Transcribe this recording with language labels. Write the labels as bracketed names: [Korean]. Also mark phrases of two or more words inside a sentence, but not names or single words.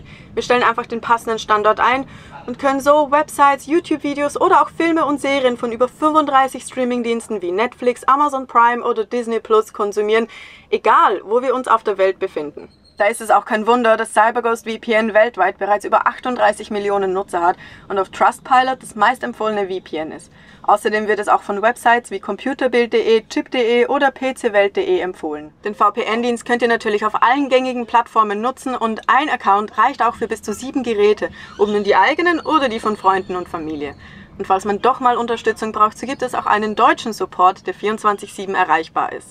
[German] Wir stellen einfach den passenden Standort ein und können so Websites, YouTube-Videos oder auch Filme und Serien von über 35 Streamingdiensten wie Netflix, Amazon Prime oder Disney Plus konsumieren, egal wo wir uns auf der Welt befinden. Da ist es auch kein Wunder, dass CyberGhost VPN weltweit bereits über 38 Millionen Nutzer hat und auf Trustpilot das meistempfohlene VPN ist. Außerdem wird es auch von Websites wie computerbild.de, chip.de oder pcwelt.de empfohlen. Den VPN-Dienst könnt ihr natürlich auf allen gängigen Plattformen nutzen und ein Account reicht auch für bis zu 7 Geräte, ob nun die eigenen oder die von Freunden und Familie. Und falls man doch mal Unterstützung braucht, so gibt es auch einen deutschen Support, der 24/7 erreichbar ist.